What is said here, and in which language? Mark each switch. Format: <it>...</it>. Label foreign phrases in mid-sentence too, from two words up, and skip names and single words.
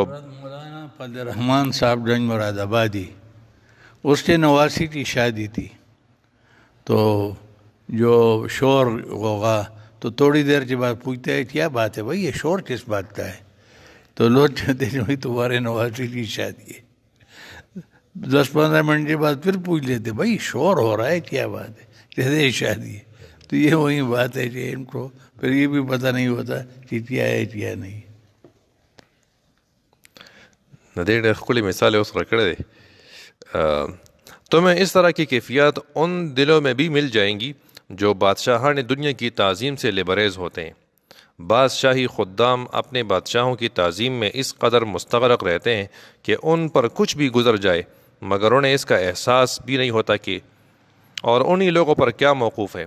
<ur>مولانا فضل الرحمان صاحب گنج مراد آبادی، اس کے نواسی کی شادی تھی، تو جو شور غوغا، تو تھوڑی دیر کے بعد پوچھتا ہے کیا بات ہے بھائی، یہ شور کس بات کا ہے؟ تو لوگ کہتے ہیں بھائی تمہارے نواسی کی شادی ہے۔ 10-15 منٹ کے بعد پھر پوچھ لیتے بھائی شور ہو رہا ہے کیا بات ہے؟ کہتے ہیں شادی ہے۔ تو یہ وہی بات ہے کہ ان کو پھر یہ بھی پتہ نہیں ہوتا کہ کیا ہے کیا نہیں۔</ur> <ps>ډېرې ښکلې مثال یې اوس راکړی دی۔</ps> <ur>تمہیں اس طرح کی کیفیات ان دلوں میں بھی مل جائیں گی جو بادشاہان دنیا کی تعظیم سے لبریز ہوتے ہیں۔ بادشاہی خدام اپنے بادشاہوں کی تعظیم میں اس قدر مستغرق رہتے ہیں کہ ان پر کچھ بھی گزر جائے مگر انہیں اس کا احساس بھی نہیں ہوتا کہ اور انہی لوگوں پر کیا موقوف ہے۔</ur>